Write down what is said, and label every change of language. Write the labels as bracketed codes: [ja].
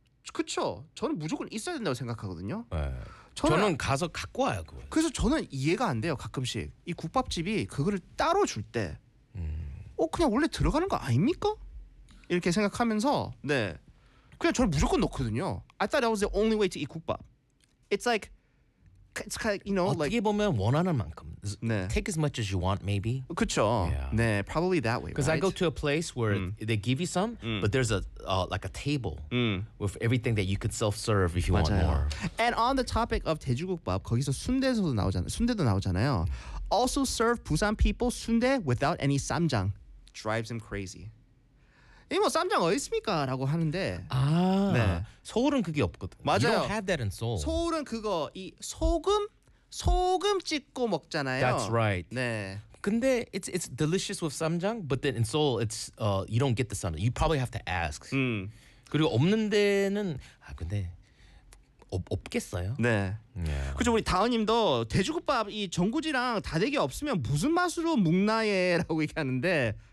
[ko] 그렇죠. 저는 무조건 있어야 된다고 생각하거든요. 네. 저는 가서 갖고 와요 그걸. 그래서 저는 이해가 안 돼요. 가끔씩 이 국밥집이 그거를 따로 줄 때, 그냥 원래 들어가는 거 아닙니까? 이렇게 생각하면서 네 그냥 저는 무조건 넣거든요. [en] I thought that was the only way to eat 국밥. It's kind of, you know, [ko] 어떻게 [en] like, [ko] 보면 원하는 만큼 네. [en] Take as much as you want, maybe. [ko] 그렇죠. [en] Yeah. 네, probably that way. Because right? I go to a place where they give you some, but there's a table with everything that you could self-serve if you [ko] 맞아요. [en] Want more. And on the topic of 돼지국밥, [ko] 거기서 순대도 나오잖아요. [en] Also serve Busan people 순대 without any 쌈장. Drives them crazy. [ko] 이 뭐 쌈장 어디 있습니까? 라고 하는데 네. 서울은 그게 없거든. 맞아요. [en] You don't have that in Seoul. [ko] 서울은 그거 이 소금 찍고 먹잖아요. [en] That's right. [ko] 네. 근데 [en] it's delicious with 쌈장, but then in Seoul it's you don't get the 쌈장. You probably have to ask. [ko] 그리고 없는 데는 근데 없겠어요. 네. [en] Yeah. [ko] 그죠 우리 다은님도 돼지국밥 이 전구지랑 다대기 없으면 무슨 맛으로 묵나예라고 얘기하는데.